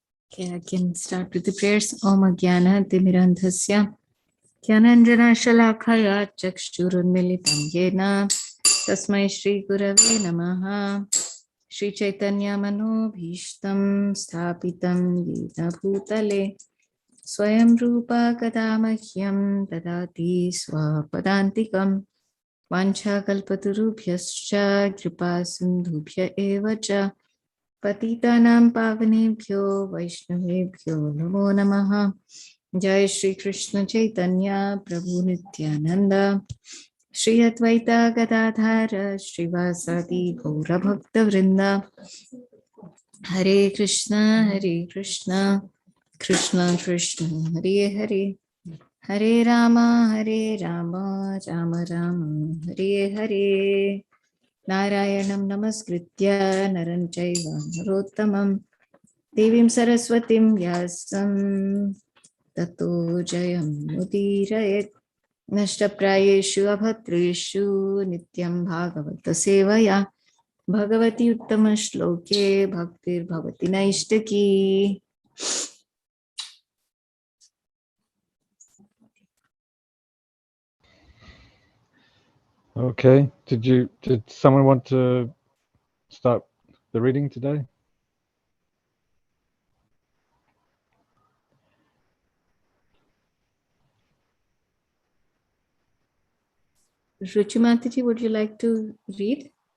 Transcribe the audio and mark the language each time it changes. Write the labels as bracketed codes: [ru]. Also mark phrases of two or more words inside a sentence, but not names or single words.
[en] Okay, I can start with the prayers. [sa] ॐ ज्ञान तिमिरान्धस्य ज्ञानाञ्जन शलाकया चक्षुरुन्मीलितं येन तस्मै श्री गुरवे नमः श्री चैतन्य मनोभीष्टं स्थापितं येन भूतले स्वयं रूप कदा मह्यं ददाति स्वपदान्तिकम् वाञ्छा कल्पतरुभ्यश्च कृपा सिन्धुभ्य एव च पतितानां पावनेभ्यो वैष्णवेभ्यो नमो नमः। जय श्री कृष्ण चैतन्य प्रभु नित्यानंद श्री अद्वैता गदाधर श्रीवासादि गौर भक्त वृंद। हरे कृष्णा कृष्णा कृष्ण हरे हरे, हरे राम राम राम हरे हरे। नारायणं नमस्कृत्य नरं चैव नरोत्तमं देवीं सरस्वतीं व्यासं ततो जयमुदीरयेत्। नष्टप्रायेषु अभद्रेषु नित्यं भागवतसेवया भगवती उत्तमश्लोके भक्तिर्भवति नैष्टिकी। [en] Okay. Did someone want to start the reading today? Ruchimataji, would you like to read?